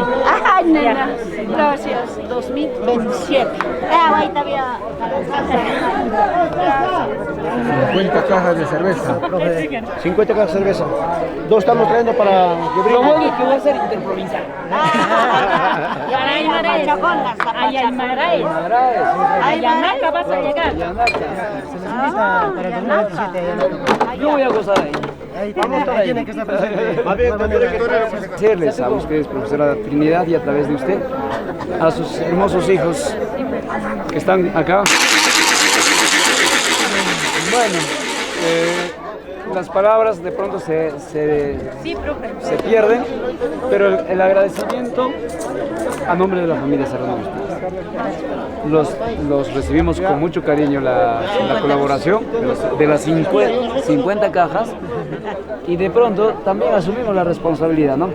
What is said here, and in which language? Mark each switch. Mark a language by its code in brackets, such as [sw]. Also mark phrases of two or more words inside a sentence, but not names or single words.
[es] Ay, nena, gracias. 2027. Ahí todavía. 50 cajas de cerveza. 50 cajas de cerveza. Dos estamos trayendo para... Lo bueno que voy a hacer interprovincial. Para Aymaraes. Aymaraes. Ayanaca vas a llegar. Yo voy a gozar ahí. Vamos a ahí. Agradecerles a ustedes, profesora Trinidad, y a través de usted, a sus hermosos hijos que están acá. Bueno, las palabras de pronto se pierden, pero el agradecimiento a nombre de la familia Serrano los recibimos con mucho cariño, la colaboración de las 50 cajas, y de pronto también asumimos la responsabilidad, ¿no?